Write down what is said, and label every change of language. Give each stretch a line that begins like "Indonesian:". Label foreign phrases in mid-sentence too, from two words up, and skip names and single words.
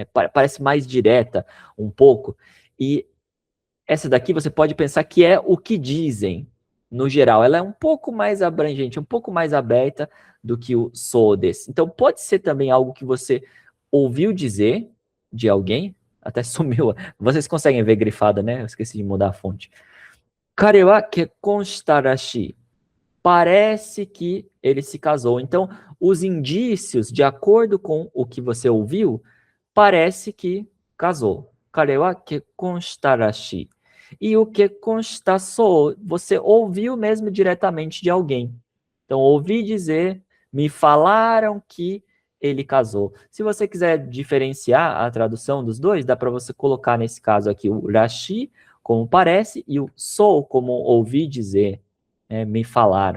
Portuguese: Parece mais direta um pouco, e essa daqui você pode pensar que é o que dizem, no geral. Ela é um pouco mais abrangente, um pouco mais aberta do que o sodes. Então, pode ser também algo que você ouviu dizer de alguém, até sumiu. Vocês conseguem ver grifada, né? Eu esqueci de mudar a fonte.
Japanese: 彼は結婚したらしい.
Portuguese: Parece que ele se casou. Então, os indícios, de acordo com o que você ouviu, parece que casou.
Japanese: 彼は結婚したらしい.
Portuguese: E o
Japanese: 結婚したそう,
Portuguese: você ouviu mesmo diretamente de alguém. Então, ouvi dizer, me falaram que ele casou. Se você quiser diferenciar a tradução dos dois, dá para você colocar nesse caso aqui o rashi, como parece, e o sou, como ouvi dizer, me falaram.